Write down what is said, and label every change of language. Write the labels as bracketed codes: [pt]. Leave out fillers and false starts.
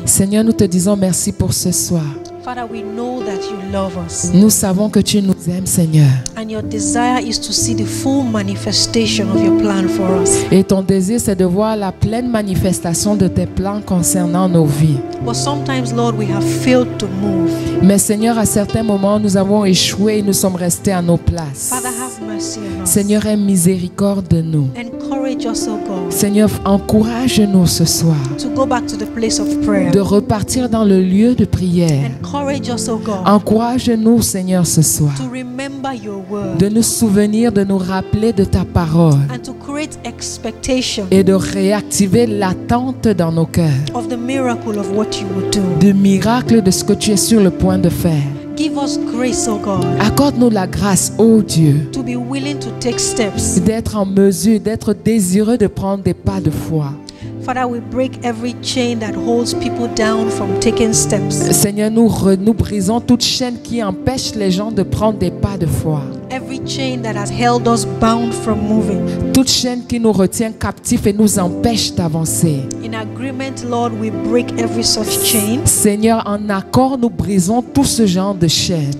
[fr] Seigneur, nous te disons merci pour ce soir. [en] Father, we know that you love us. [fr] Nous savons que tu nous aimes, Seigneur. [en] And your desire is to see the full manifestation of your plan for us. [fr] Et ton désir, c'est de voir la pleine manifestation de tes plans concernant nos vies. [en] But sometimes, Lord, we have failed to move. [fr] Mais Seigneur, à certains moments, nous avons échoué et nous sommes restés à nos places. [en] Father, have mercy on us. [fr] Seigneur, aie miséricorde de nous. [en] Encourage us, O God. [fr] Seigneur, encourage-nous ce soir [en] To go back to the place of prayer. [fr] de repartir dans le lieu de prière. [en] Encourage us, O God. [fr] Encourage-nous, Seigneur, ce soir, [en] To remember your word. [fr] de nous souvenir, de nous rappeler de ta parole [en] And to create expectation [fr] et de réactiver l'attente dans nos cœurs [en] of the miracle of what you will do. [fr] du miracle de ce que tu es sur le point de faire. [en] Give us grace, O God, [fr] Accorde-nous la grâce, ô Dieu, [en] to be willing to take steps. [fr] d'être en mesure, d'être désireux de prendre des pas de foi. [en] Father, we break every chain that holds people down from taking steps. [fr] Seigneur, nous brisons toute chaîne qui empêche les gens de prendre des pas de foi. [en] Every chain that has held us bound from moving. [fr] Toute chaîne qui nous retient captifs et nous empêche d'avancer. [en] In agreement, Lord, we break every such chain. [fr] Seigneur, en accord, nous brisons tout ce genre de chaînes.